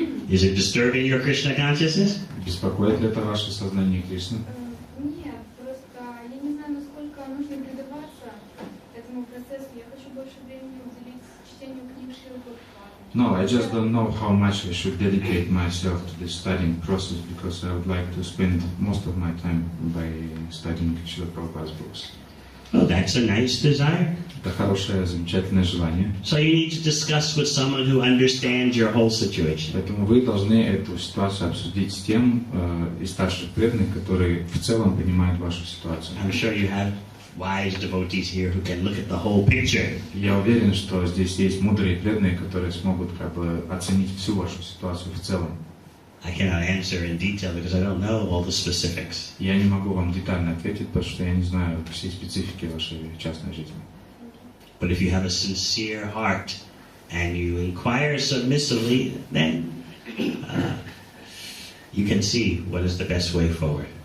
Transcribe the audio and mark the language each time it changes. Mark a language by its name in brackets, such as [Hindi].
[English] Is it disturbing your Krishna consciousness? [Russian] Беспокоит ли это ваше сознание Кришны? Нет, просто я не знаю, насколько нужно предаваться этому процессу. Я хочу больше времени уделить чтению книг Шрилы Прабхупады. [English] No, I just don't know how much I should dedicate myself to the studying process because I would like to spend most of my time by studying Srila Prabhupada's books. Oh, that's a nice desire. [Russian] Это хорошее, замечательное желание. [English] So you need to discuss with someone who understands your whole situation. [Russian] Поэтому вы должны эту ситуацию обсудить с тем из старших преданных, которые в целом понимают вашу ситуацию. [English] I'm sure you have wise devotees here who can look at the whole picture. [Russian] Я уверен, что здесь есть мудрые преданные, которые смогут как бы оценить всю вашу ситуацию в целом. [English] I cannot answer in detail because I don't know all the specifics. [Russian] Я не могу вам детально ответить, потому что я не знаю всей специфики вашей частной жизни. [English] But if you have a sincere heart and you inquire submissively, then you can see what is the best way forward.